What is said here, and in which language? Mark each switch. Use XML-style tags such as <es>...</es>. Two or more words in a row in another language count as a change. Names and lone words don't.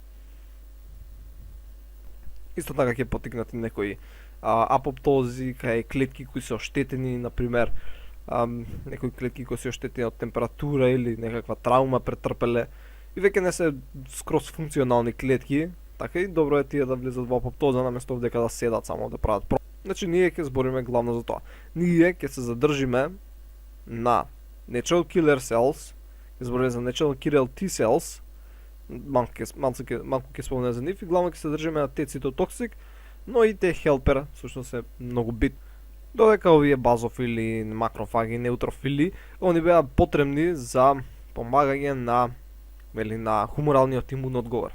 <mk>Исто така ќе поттикнат и некои апоптози, кај клетки кои се оштетени, например, некои клетки кои се оштетени од температура или некаква траума претрпеле и веќе не се скроз функционални клетки, така и добро е тие да влезат во апоптоза наместо дека да седат само да прават. Значи ние ќе збориме главно за тоа. Ние ќе се задржиме на</mk> <en>natural killer cells,</en> <mk>ќе збориме за</mk> <en>natural killer T cells,</en> <mk>малку ќе спомнеме за нив и главно ќе се држиме на T-цитотоксик, но и T-helper всушност е многу бит. Додека овие базофили, макрофаги, неутрофили, они беа потребни за помагање на хуморалниот имун одговор.</mk>